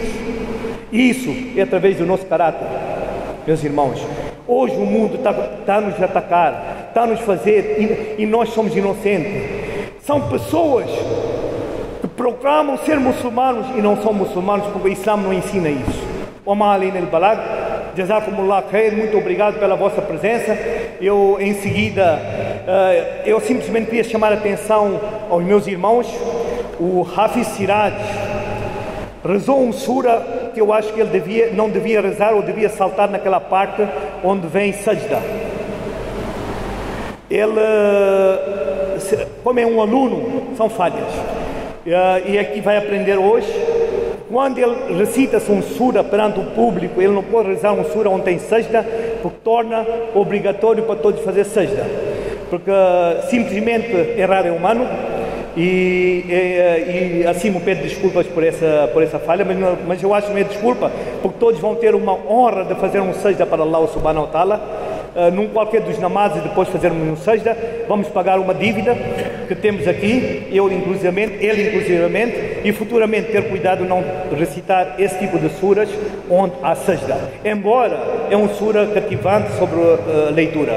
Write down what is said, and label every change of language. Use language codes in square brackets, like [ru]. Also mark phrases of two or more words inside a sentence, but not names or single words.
[pt] Isso é através do nosso caráter, meus irmãos. Hoje o mundo está a nos atacar, está a nos fazer, e nós somos inocentes. São pessoas que proclamam ser muçulmanos e não são muçulmanos, porque o Islã não ensina isso. [ar] وما علينا البلاغ. جزاكم الله خير, [pt] muito obrigado pela vossa presença. Eu, em seguida, eu simplesmente queria chamar a atenção aos meus irmãos. O Hafiz Siraj rezou um sura que eu acho que ele não devia rezar, ou devia saltar naquela parte onde vem sajda. Ele, como é um aluno, são falhas. E aqui vai aprender hoje. Quando ele recita-se um sura perante o público, ele não pode rezar um sura onde tem sajda, porque torna obrigatório para todos fazer sajda. Porque simplesmente errar é humano. E assim me peço desculpas por essa falha, mas eu acho que não é desculpa, porque todos vão ter uma honra de fazer um sajda para [ar] الله سبحانه وتعالى. [pt] Num qualquer dos namazes, depois fazermos um sajda, vamos pagar uma dívida que temos aqui, ele inclusivamente, e futuramente ter cuidado de não recitar esse tipo de suras onde há sajda, embora é um sura cativante sobre a leitura.